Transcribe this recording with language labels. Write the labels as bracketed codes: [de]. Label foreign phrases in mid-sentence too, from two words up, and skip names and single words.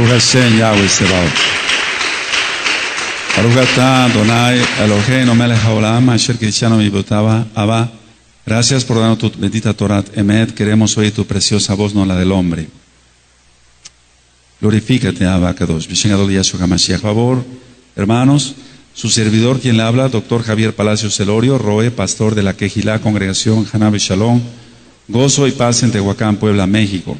[he] השם יהוה צבאות. ברוך אתה אדוני אלוהינו מלך העולם אשר קידשנו מצוותיו אבא. [es] Gracias por darnos tu bendita [he] תורה אמת. [es] Queremos oír tu preciosa voz, no la del hombre. Glorifícate, [he] אבא קדוש. בשם ישוע המשיח. [es] Favor, hermanos, su servidor quien le habla, doctor Javier Palacios Elorio, Roe, pastor de la Quejilá, Congregación Hanabe Shalom, Gozo y Paz en Tehuacán, Puebla, México.